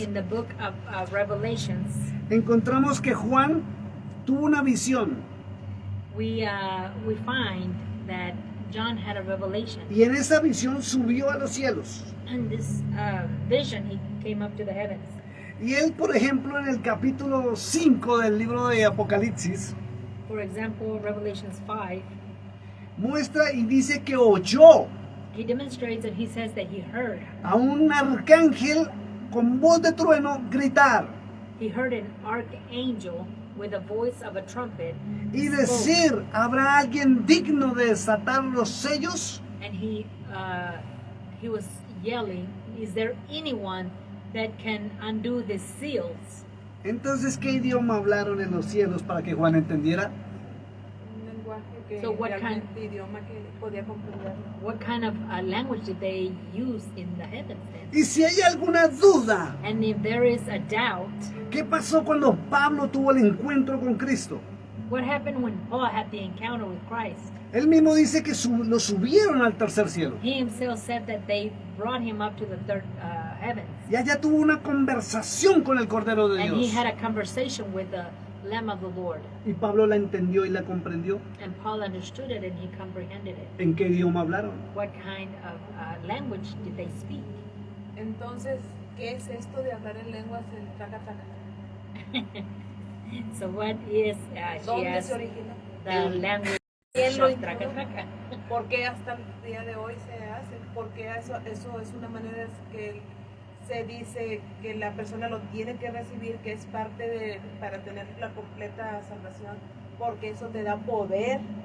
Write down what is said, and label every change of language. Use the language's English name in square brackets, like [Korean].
[English] in the book of Revelations, [Spanish] encontramos que Juan tuvo una visión [English] we find that John had a revelation. [Spanish] y en esa visión subió a los cielos. [English] In this vision, he came up to the heavens. [Spanish] Y él, por ejemplo, en el capítulo 5 del libro de Apocalipsis, [English] For example, Revelations 5, [Spanish] muestra y dice que oyó [English] he demonstrates and he says that he heard. [Spanish] a un arcángel con voz de trueno gritar [English] He heard an archangel with the voice of a trumpet [Spanish] y [English] spoke, [Spanish] decir, ¿habrá alguien digno de desatar los sellos? [English] and he was yelling, "Is there anyone that can undo the seals?" [Spanish] Entonces, ¿qué idioma hablaron en los cielos para que Juan entendiera? Un lenguaje que [English] So what [Spanish] realmente idioma que podía comprender. [English] What kind of language did they use in the heavens then? [Spanish] Y si hay alguna duda, [English] And if there is a doubt, [Spanish] ¿qué pasó cuando Pablo tuvo el encuentro con Cristo? [English] what happened when Paul had the encounter with Christ? [Spanish] Él mismo dice que lo subieron al tercer cielo. [English] He himself said that they brought him up to the third heavens. [Spanish] Y allá tuvo una conversación con el Cordero de [English] And he [Spanish] Dios. [English] had a conversation with the Lamb of the Lord. [Spanish] Y Pablo la entendió y la comprendió. [English] And Paul understood it and he comprehended it. [Spanish] ¿En qué idioma hablaron? [English] What kind of language did they speak? [Spanish] Entonces, ¿qué es esto de hablar en lenguas el traca traca? [English] So what is, she [Spanish] ¿Dónde se [English] asked, [Spanish] origina? [English] the language [Spanish] ¿Quién lo [English] of Traca Traca? [Spanish] ¿Por qué hasta el día de hoy se hace? Porque eso es una manera que se dice que la persona lo tiene que recibir, que es parte de, para tener la completa salvación, porque eso te da poder.